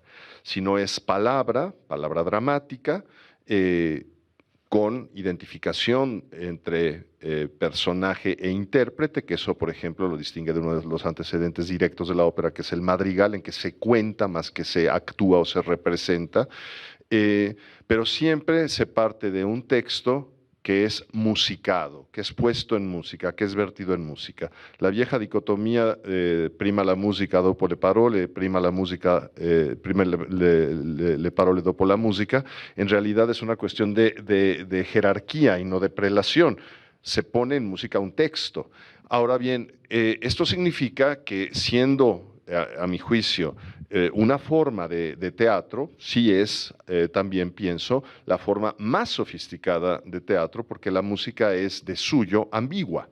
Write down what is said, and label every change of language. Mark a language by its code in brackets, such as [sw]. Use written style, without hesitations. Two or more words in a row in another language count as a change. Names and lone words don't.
[es] Si no es palabra dramática, con identificación entre personaje e intérprete, que eso, por ejemplo, lo distingue de uno de los antecedentes directos de la ópera, que es el madrigal, en que se cuenta más que se actúa o se representa, pero siempre se parte de un texto que es musicado, que es puesto en música, que es vertido en música. La vieja dicotomía [it] prima la musica dopo le parole, prima la música, prima le parole dopo la música, [es] en realidad es una cuestión de jerarquía y no de prelación. Se pone en música un texto. Ahora bien, esto significa que siendo, a mi juicio, una forma de teatro, sí es, también pienso, la forma más sofisticada de teatro, porque la música es de suyo ambigua.